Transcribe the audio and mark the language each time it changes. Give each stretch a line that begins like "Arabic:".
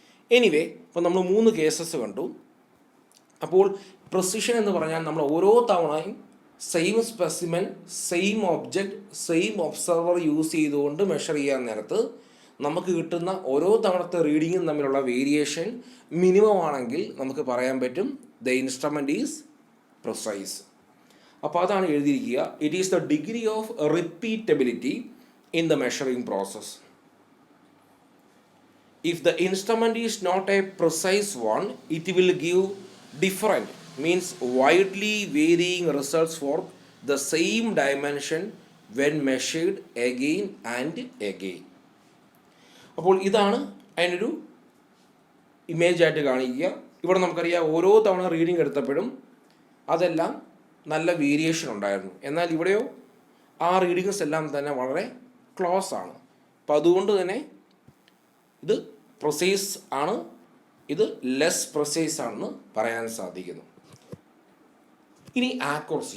Malayalam: Anyway, ഇപ്പോൾ നമ്മൾ 3 cases കണ്ടു. അപ്പോൾ പ്രിസിഷൻ എന്ന് പറഞ്ഞാൽ നമ്മൾ ഓരോ തവണയും same specimen, same object, same observer use ചെയ്തുകൊണ്ട് മെഷർ ചെയ്യാൻ നേരത്ത് നമുക്ക് കിട്ടുന്ന ഓരോ തവണത്തെ റീഡിങ്ങും തമ്മിലുള്ള വേരിയേഷൻ മിനിമം ആണെങ്കിൽ നമുക്ക് പറയാൻ പറ്റും
English: The instrument is precise.
Malayalam: അപ്പോൾ അതാണ് എഴുതിയിരിക്കുക.
English: It is the degree of repeatability in the measuring process. If the instrument is not a precise one, it will give different, means widely varying results for the same dimension when measured again and again.
Malayalam: അപ്പോൾ ഇതാണ് അതിനൊരു image ആയിട്ട് കാണിക്കുക. ഇവിടെ നമുക്കറിയാം ഓരോ തവണ reading എടുത്തപ്പോഴും അതെല്ലാം നല്ല വേരിയേഷൻ ഉണ്ടായിരുന്നു. എന്നാൽ ഇവിടെയോ ആ റീഡിങ്സ് എല്ലാം തന്നെ വളരെ ക്ലോസ് ആണ്. അപ്പോൾ അതുകൊണ്ട് തന്നെ ഇത് പ്രിസൈസ് ആണ്, ഇത് ലെസ് പ്രിസൈസ് ആണെന്ന് പറയാൻ സാധിക്കുന്നു. ഇനി ആക്യുറസി.